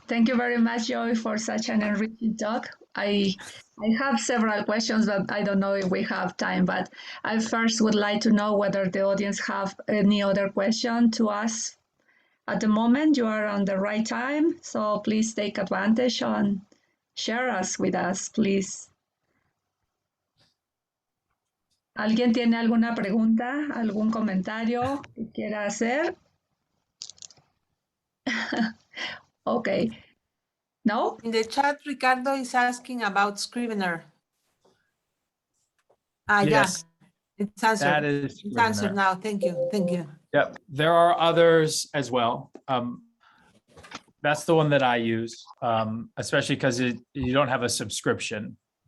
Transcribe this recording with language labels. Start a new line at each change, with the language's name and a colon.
English: Thank you very much, Joy, for such an enriching talk. I have several questions, but I don't know if we have time. But I first would like to know whether the audience have any other question to ask. At the moment, you are on the right time, so please take advantage and share us with us, please.
Spanish: ¿Alguien tiene alguna pregunta, algún comentario que quiera hacer?
English: Okay. No? In the chat, Ricardo is asking about Scrivener. Yes. Yeah, it's answered. That is it's answered now. Thank you. Thank you. Yep. There are others as well. That's the one that I use, especially because you don't have a subscription.